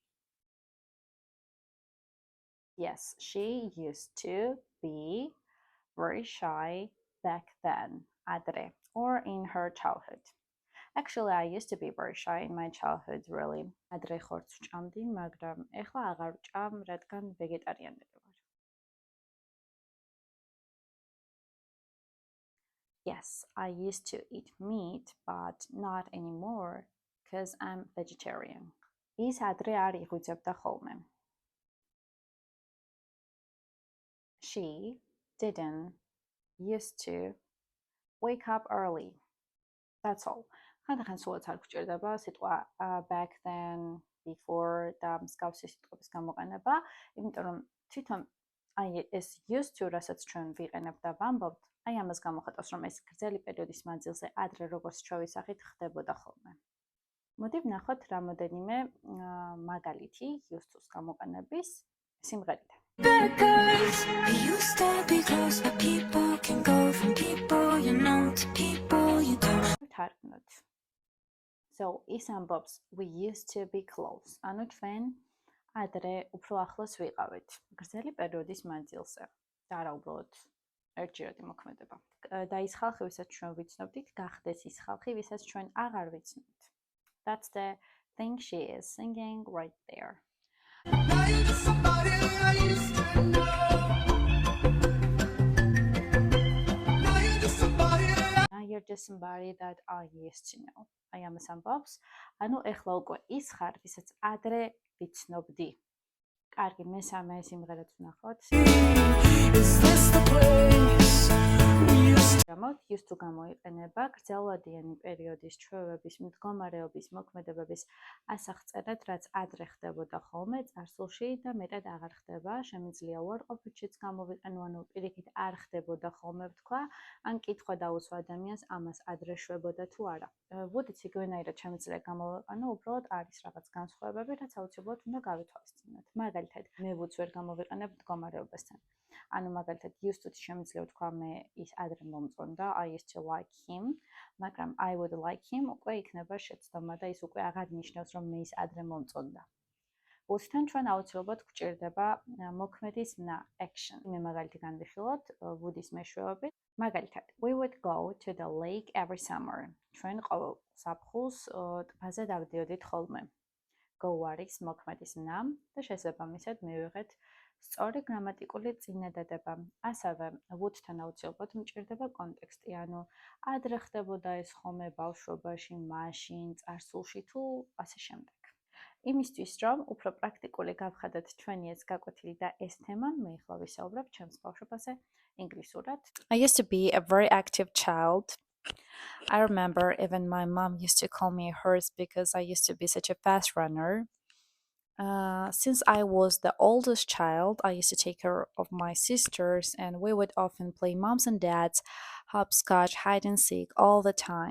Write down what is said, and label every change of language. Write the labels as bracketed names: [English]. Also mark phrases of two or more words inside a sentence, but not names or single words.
[English] Yes, she used to be very shy back then, adre, or in her childhood. Actually, I used to be very shy in my childhood, really. [Georgian] Adre ხორცს ვჭამდი, მაგრამ ეხლა აღარ ვჭამ, რადგან ვეგეტარიანელი ვარ. [English] Yes, I used to eat meat, but not anymore, because I'm vegetarian. [Georgian] ის ადრე არ იღვიძებდა ხოლმე. [English] She didn't used to wake up early. That's all. [Georgian] ხანდახან სულაც არ გვჭირდება სიტყვა [English] back then, [Georgian] before და მსგავსი სიტყვების გამოყენება, იმიტომ რომ თვითონ აი ეს [English] used to, [Georgian] რასაც ჩვენ ვიყენებთ და ვამბობთ, აი ამას გამოხატავს, რომ ეს გრძელი პერიოდის მანძილზე ადრე როგორც ჩვევისახით ხდებოდა ხოლმე. მოდი ვნახოთ რამოდენიმე მაგალითი [English] used to- [Georgian] ს გამოყენების სიმღერიდან. [English] Because we used to be close, but people can go from people you know to people you don't. თარგმნოთ. So [Georgian] ის ამბობს [English] we used to be close. [Georgian] ანუ ჩვენ ადრე უფრო ახლოს ვიყავით გრძელი პერიოდის მანძილზე. და არა უბრალოდ ერთჯერადი მოქმედება. და ის ხალხი, ვისაც ჩვენ ვიცნობდით, გახდეს ის ხალხი, ვისაც ჩვენ აღარ ვიცნობთ. [English] That's the thing she is singing right there. Now you're just somebody I used to know. Now you're just somebody Now you're just somebody that I used to know. [Georgian] აი ამას ამბობს. ანუ ეხლა უკვე ის ხარ, ვისაც ადრე ვიცნობდი. კარგი, მესამე სიმღერაც ვნახოთ. [English] Is this the place we used to? [Georgian] გამოთ [English] used to [Georgian] გამოიყენება გრძელვადიანი პერიოდის ჩვევების, მდგომარეობის, მოქმედებების ასახწერად, რაც ადრე ხდებოდა ხოლმე წარსულში და მეტად აღარ ხდება. შემიძლია უარყოფითშიც გამოვიყენო, ანუ პირიქით არ ხდებოდა ხოლმე ვთქვა, ან კითხვა დაუსვა ადამიანს ამას ადრე შვებოდა თუ არა. ვუდიც იგივენაირად შემიძლია გამოვიყენო, უბრალოდ არის რაღაც განსხვავებები, რაც აუცილებლად უნდა გავითვალისწინოთ. მაგალითად, მე ვუდს ვერ გამოვიყენებ მდგომარეობასთან. ანუ მაგალითად [English] used to [Georgian] შემიძლია ვთქვა მე ის ადრე მომწონდა, [English] I used to like him, [Georgian] მაგრამ [English] I would like him [Georgian] უკვე იქნება შეცდომა და ის უკვე აღარ ნიშნავს, რომ მე ის ადრე მომწონდა. ვუდთან ჩვენ აუცილებლად გვჭირდება მოქმედის მნა action. მე მაგალითი განვიხილოთ ვუდის მეშვეობით. მაგალითად, [English] we would go to the lake every summer. [Georgian] ჩვენ ყოველ ზაფხულს ტბაზე დავდიოდით ხოლმე. Go არის მოქმედის მნა და შესაბამისად მივიღეთ სწორი გრამატიკული წინადადება. ასევე ვუდთან აუცილებლად მჭირდება კონტექსტი, ანუ ადრე ხდებოდა ეს ხოლმე ბავშვობაში, მაშინ, წარსულში თუ ასე შემდეგ. იმისთვის, რომ უფრო პრაქტიკული გავხადოთ ჩვენი ეს გაკვეთილი და ეს თემა, მე ახლა ვისაუბრებ ჩემს ბავშვობაზე ინგლისურად. [English] I used to be a very active child. I remember even my mom used to call me a horse because I used to be such a fast runner. Since I was the oldest child, I used to take care of my sisters, and we would often play moms and dads, hopscotch, hide and seek all the time.